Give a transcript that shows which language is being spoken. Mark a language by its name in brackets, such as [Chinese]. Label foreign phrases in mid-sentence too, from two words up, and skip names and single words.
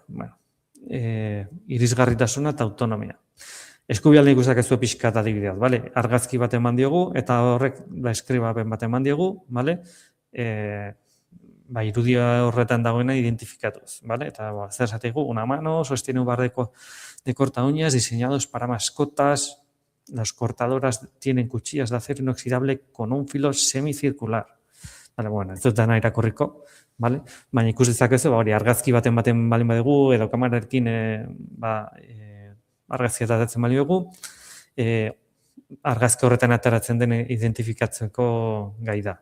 [Basque] Irisgarritasuna eta autonomia. Eskubialde ikusak ez du pixkat adibidea, argazki bat eman diogu, eta horrek eskribapen bat eman diogu, irudia horretan dagoena identifikatuz, eta zer esategu, [Spanish] una mano sostiene un bar de corta uñas diseñados para mascotas, las cortadoras tienen cuchillas de acero inoxidable con un filo semicircular. [Basque] Ez dut dena irakurriko, baina ikus dezakezu, hori argazki baten balin badugu, edo kamerarekin argazki atatzen balin dugu, argazki horretan ateratzen den identifikatzeko gai da.